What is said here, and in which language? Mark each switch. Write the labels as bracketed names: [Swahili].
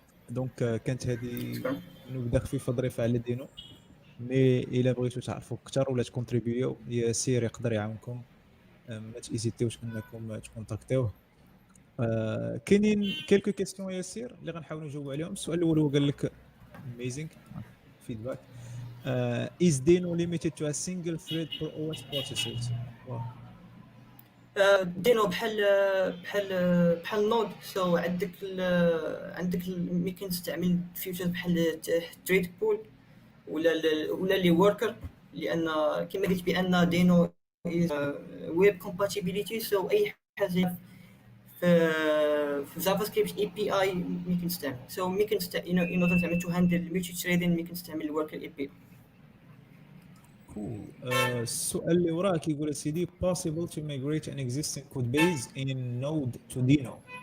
[Arabic] دونك كانت هذه نبدا خفيفه ظريفه على دينو مي الا بغيتو تعرفوا اكثر ولا تكونتريبيو ياسير يقدر يعاونكم. ما تيزيتيوش انكم تكونتاكتيوه. كاينين كيلكو كيستيون ياسير اللي غنحاولوا نجاوبوا عليهم. السؤال الاول هو قال لك [English] amazing feedback. Is Deno limited to a single thread per OS processors? [Arabic] دينو بحال نود. سو عندك ممكن تستعمل فيوتشر بحال تريد بول ولا لي وركر، لان كما قلت بان دينو ويب كومباتيبيليتي. سو اي حاجه في جافا سكريبت اي بي اي ممكن تستعمل. سو ممكن تستعمل زعما [English] to handle multithreading [Arabic] ممكن تستعمل الوركر اي بي. السؤال اللي وراه كيقول سيدي [English] possible to migrate an existing code base in Node to Deno.